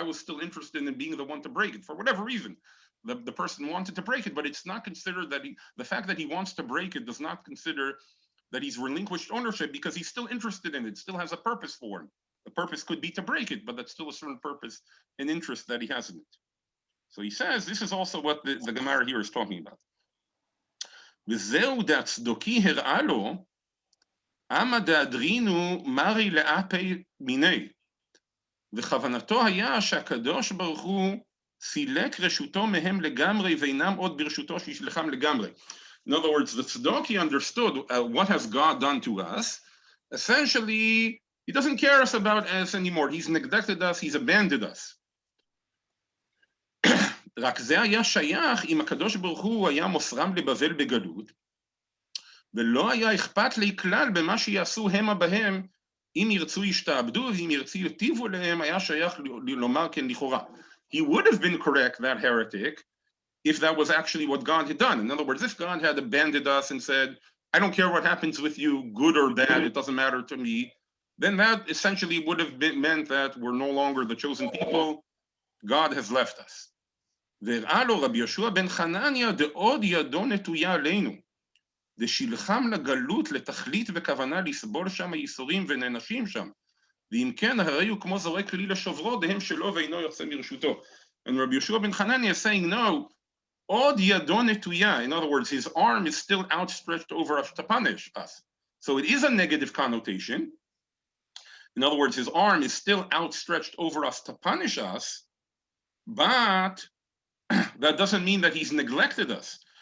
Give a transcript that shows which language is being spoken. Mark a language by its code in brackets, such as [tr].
[en] I was still interested in being the one to break it for whatever reason. The person wanted to break it, but it's not considered that the fact that he wants to break it does not consider that he's relinquished ownership, because he's still interested in it, still has a purpose for him. The purpose could be to break it, but that's still a certain purpose and interest that he has in it. So he says this is also what the Gemara here is talking about. [he] וזהו דהצדוקי הראה לו, אמה דאדרינו מרי לאפי מיני. וכוונתו היה שהקדוש ברוך הוא סילק רשותו מהם לגמרי ואינם עוד ברשותו שישלחם לגמרי. [en] In other words, the Tzedaki understood what has God done to us. Essentially, he doesn't care about us anymore. He's neglected us, he's abandoned us. [he] רק זה היה שייך אם הקדוש ברוך הוא היה מוסרם לבבל בגלות, ולא היה אכפת לי כלל במה שיעשו המה בהם, אם ירצו ישתעבדו, ואם ירצו יטיבו להם, היה שייך לומר כן לכאורה. [en] He would have been correct, that heretic, if that was actually what God had done. In other words, if God had abandoned us and said, I don't care what happens with you, good or bad, it doesn't matter to me, then that essentially would have meant that we're no longer the chosen people. God has left us. [he] והראה לו רבי יהושע בן חנניה דעוד ידו נטויה עלינו, דשילחם לגלות לתכלית וכוונה לסבול שם הייסורים ונענשים שם, ואם כן הרי הוא כמו זורק כלי לשוברו, דהם שלו ואינו יוצא מרשותו. [en] And Rabbi Yeshua ben Hanania is saying, no, [he] עוד ידו נטויה, [en] in other words, his arm is still outstretched over us to punish us. So it is a negative connotation. In other words, his arm is still outstretched over us to punish us, but that doesn't mean that he's neglected us.